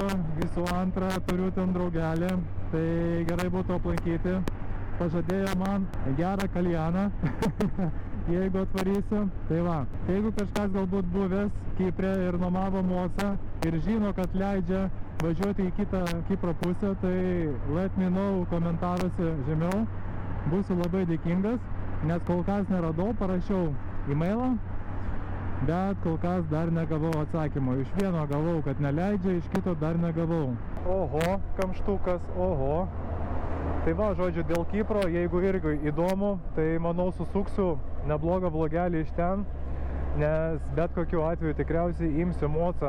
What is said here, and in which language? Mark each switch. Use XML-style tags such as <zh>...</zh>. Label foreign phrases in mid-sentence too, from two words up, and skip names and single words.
<lt>Visų antrą turiu ten draugelį, tai gerai būtų aplankyti. Pažadėjo man gerą kaljaną, jeigu atvarysiu. Tai va, jeigu kažkas galbūt buvęs Kipre ir nuomavo mocą ir žino, kad leidžia važiuoti į kitą Kipro pusę, tai</lt> <en>let me know</en> <lt>komentaruose žemiau. Būsiu labai dėkingas, nes kol kas neradau, parašiau e-mailą, bet kol kas dar negavau atsakymo. Iš vieno gavau, kad neleidžia, iš kito dar negavau. Oho, kamštukas, oho. Tai va, žodžiu, dėl Kipro, jeigu irgi įdomu, tai manau susuksiu neblogą vlogelį iš ten, nes bet kokiu atveju tikriausiai imsiu mocą.</lt>